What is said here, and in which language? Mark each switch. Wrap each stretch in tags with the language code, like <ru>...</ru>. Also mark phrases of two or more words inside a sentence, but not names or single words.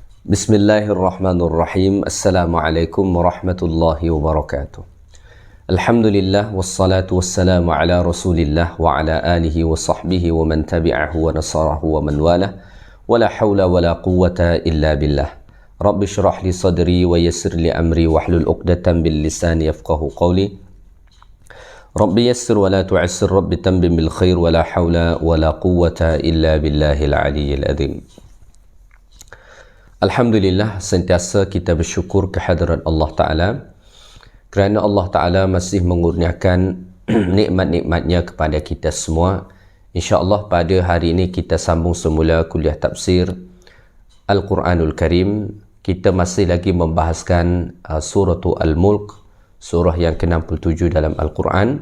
<ar>بسم الله الرحمن الرحيم. السلام عليكم ورحمة الله وبركاته. الحمد لله والصلاة والسلام على رسول الله وعلى آله وصحبه ومن تبعه ونصره ومن والاه. ولا حول ولا قوة إلا بالله. رب اشرح لي صدري ويسر لي أمري واحلل عقدة من لساني يفقهوا قولي. رب يسر ولا تعسر، رب تمم بالخير ولا حول ولا قوة إلا بالله العلي العظيم. Alhamdulillah,</ar> <ms>sentiasa kita bersyukur kehadirat Allah Ta'ala kerana Allah Ta'ala masih mengurniakan nikmat-nikmatnya kepada kita semua. InsyaAllah pada hari ini kita sambung semula kuliah tafsir Al-Quranul Karim. Kita masih lagi membahaskan surah Al-Mulk, surah yang ke-67 dalam Al-Quran.</ms>